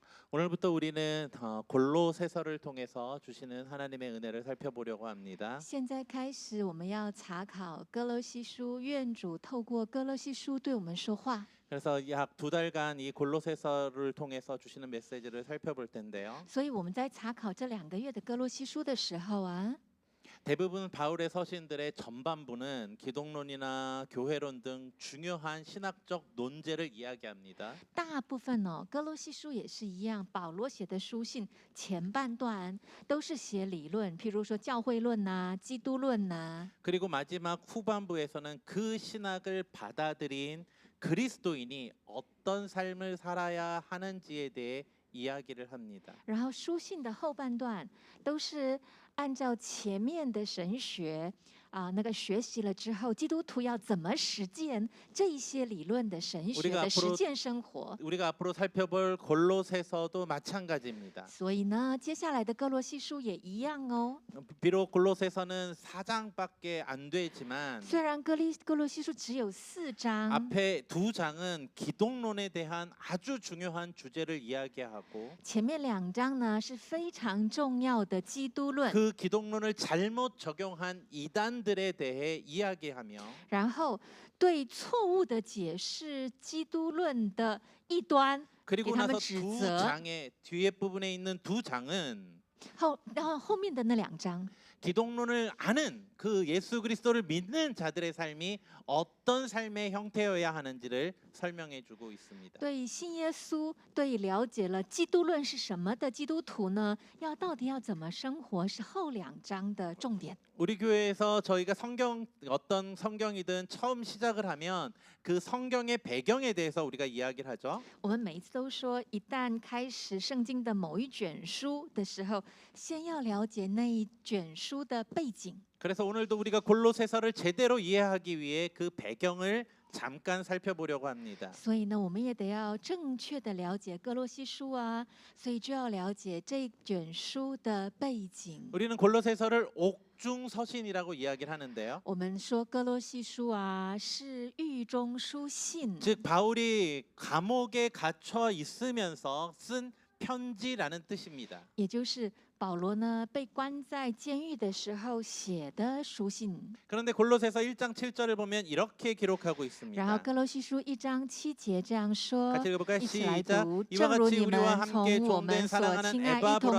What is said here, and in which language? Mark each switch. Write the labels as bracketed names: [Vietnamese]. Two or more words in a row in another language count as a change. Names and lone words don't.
[Korean] 오늘부터 우리는 골로새서를 통해서 주시는 하나님의 은혜를 살펴보려고 합니다. [Chinese] 现在开始，我们要查考哥罗西书，愿主透过哥罗西书对我们说话。 [Korean] 그래서 약 2달간 이 골로새서를 통해서 주시는 메시지를 살펴볼 텐데요. [Chinese] 所以我们在查考这2个月的哥罗西书的时候啊， [Korean] 대부분 바울의 서신들의 전반부는 기독론이나 교회론 등 중요한 신학적 논제를 이야기합니다. [Chinese] 大部分哥罗西书也是一样，保罗写的书信前半段都是写理论，譬如说教会论呐、基督论呐。 [Korean] 그리고 마지막 후반부에서는 그 신학을 받아들인 그리스도인이 어떤 삶을 살아야 하는지에 대해 이야기를 합니다. [Chinese] 然后书信的后半段都是按照前面的神学那个学习了之后，基督徒要怎么实践这一些理论的神学的实践生活。 [Korean] 우리가 앞으로 살펴볼 골로새서도 마찬가지입니다. [Chinese] 所以呢，接下来的哥罗西书也一样哦。 [Korean] 비록 골로새서는 4장밖에 안 되지만 [Chinese] 虽然哥罗西书只有4章， [Korean] 앞에 2장은 기독론에 대한 아주 중요한 주제를 이야기하고 [Chinese] 前面2章呢是非常重要的基督论， [Korean] 그 기독론을 잘못 적용한 이단들에 대해 이야기하며 [Chinese] 然后对错误的解释基督论的异端， [Korean] 그리고 [Chinese] 给他们 [Korean] 나서 [Chinese] 指 [Korean] 두 [Chinese] 责。 [Korean] 장의 뒤에 부분에 있는 2장은 [Chinese] 然后后面的那2章， [Korean] 기독론을 아는 그 예수 그리스도를 믿는 자들의 삶이 어떤 삶의 형태여야 하는지를 설명해 주고 있습니다. [Chinese] 对信耶稣、对了解了基督论是什么的基督徒呢，到底要怎么生活，是后2章的重点。 [Korean] 우리 교회에서 저희가 어떤 성경이든 처음 시작을 하면 그 성경의 배경에 대해서 우리가 이야기를 하죠. [Chinese] 我们每一次都说，一旦开始圣经的某一卷书的时候，先要了解那一卷书的背景。 [Korean] 그래서 오늘도 우리가 골로새서를 제대로 이해하기 위해 그 배경을 잠깐 살펴보려고 합니다. [Chinese] 所以呢，我们也得要正确的了解哥罗西书啊，所以就要了解这一卷书的背景。 [Korean] 우리는 골로새서를 옥중서신이라고 이야기를 하는데요. [Chinese] 我们说哥罗西书啊是狱中书信， [Korean] 즉 바울이 감옥에 갇혀 있으면서 쓴 편지라는 뜻입니다. [Chinese] 也就是保罗呢被关在监狱的时候写的书信。 [Korean] 그런데 골로새서 1장 7절을 보면 이렇게 기록하고 [Chinese] 然后 [Korean] 있습니다. [Chinese] 哥罗西书1章7节这样说， [Korean] 같이 읽어볼까요? [Chinese] 一起来 [Korean] 시작. [Chinese] 读。 [Korean] 이와 [Chinese] 正如 [Korean] 같이 [Chinese] 你 [Korean] 우리와 [Chinese] 们 [Korean] 함께 [Chinese] 从我 [Korean] 좀된 [Chinese] 们所 [Korean] 사랑하는 [Chinese] 亲爱一同做